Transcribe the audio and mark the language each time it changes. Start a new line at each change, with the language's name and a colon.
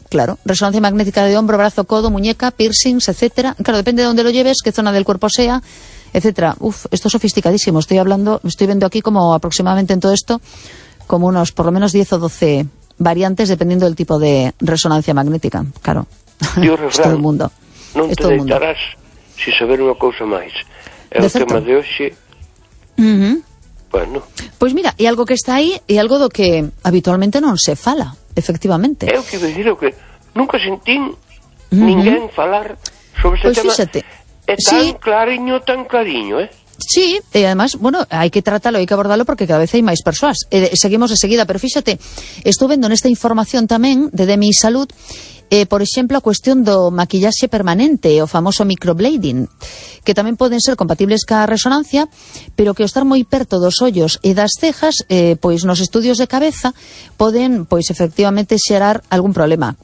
Spanish: Claro, resonancia magnética de hombro, brazo, codo, muñeca, piercings, etcétera. Claro, depende de dónde lo lleves, qué zona del cuerpo sea, etcétera. Uf, esto es sofisticadísimo. Estoy hablando, estoy viendo aquí como aproximadamente en todo esto, como unos por lo menos 10 o 12 variantes, dependiendo del tipo de resonancia magnética. Claro, es todo el mundo.
Galician: Non te deitarás sin saber unha cousa máis. É o tema de hoxe. Bueno. Pois mira, e algo que está aí, e algo do que habitualmente non se fala, efectivamente. Eu quero dicir que nunca sentín ninguén falar sobre este tema. Pois fíxate. É tan clariño, tan clariño, Sí, e además, bueno, hai que tratalo, hai que abordalo porque cada vez hai máis persoas. Seguimos de seguida, pero fíxate, estou vendo nesta información tamén de DMI Salud, por exemplo, a cuestión do maquillaxe permanente, o famoso microblading, que tamén poden ser compatibles ca resonancia, pero que ao estar moi perto dos ollos e das cejas, pois nos estudios de cabeza poden, pois efectivamente, xerar algún problema.